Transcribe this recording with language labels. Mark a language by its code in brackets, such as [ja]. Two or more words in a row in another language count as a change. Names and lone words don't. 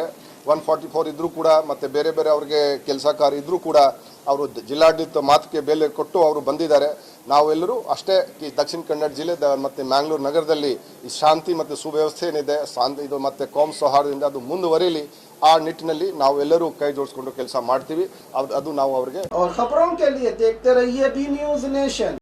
[kn] 144 ಇದ್ದರೂ ಕೂಡ ಮತ್ತು ಬೇರೆ ಅವ್ರಿಗೆ ಕೆಲಸಕಾರ ಇದ್ದರೂ ಕೂಡ ಅವರು ಜಿಲ್ಲಾಡಳಿತ ಮಾತಿಗೆ ಬೆಲೆ ಕೊಟ್ಟು ಅವರು ಬಂದಿದ್ದಾರೆ। ನಾವೆಲ್ಲರೂ ಅಷ್ಟೇ ಈ ದಕ್ಷಿಣ ಕನ್ನಡ ಜಿಲ್ಲೆ ಮತ್ತು ಮ್ಯಾಂಗ್ಳೂರು ನಗರದಲ್ಲಿ ಈ ಶಾಂತಿ ಮತ್ತು ಸುವ್ಯವಸ್ಥೆ ಏನಿದೆ ಇದು ಮತ್ತು ಕೋಮ್ ಸೌಹಾರ್ದದಿಂದ ಅದು ಮುಂದುವರಿಯಲಿ ಆ ನಿಟ್ಟಿನಲ್ಲಿ ನಾವೆಲ್ಲರೂ ಕೈ ಜೋಡಿಸ್ಕೊಂಡು ಕೆಲಸ ಮಾಡ್ತೀವಿ, ಅದು ನಾವು ಅವರಿಗೆ। [hi] और खबरों के लिए देखते रहिए बी न्यूज नेशन।